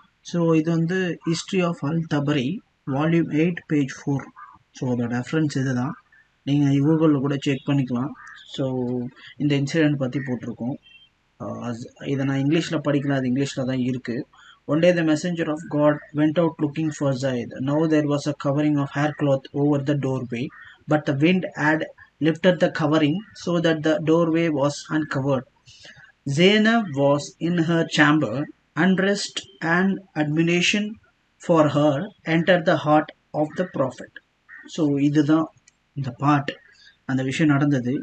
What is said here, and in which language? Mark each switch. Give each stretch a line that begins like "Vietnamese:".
English: so
Tamil: இது வந்து
English: History of Al Tabari volume 8 page 4.
Tamil: So அதோட ரெஃபரன்ஸ் இது தான், நீங்கள் கூகுளில் கூட செக் பண்ணிக்கலாம். ஸோ இந்த இன்சிடெண்ட் பற்றி போட்டிருக்கோம். இதை நான் இங்கிலீஷில் படிக்கல, அது இங்கிலீஷில் தான் இருக்குது.
English: One day the messenger of God went out looking for Zaid. Now there was a covering of haircloth over the doorway, but the wind had lifted the covering so that the doorway was uncovered. Zainab was in her chamber, undressed, and admiration for her entered the heart of the prophet.
Tamil: So இதுதான் இந்த பாட், அந்த விஷயம் நடந்தது.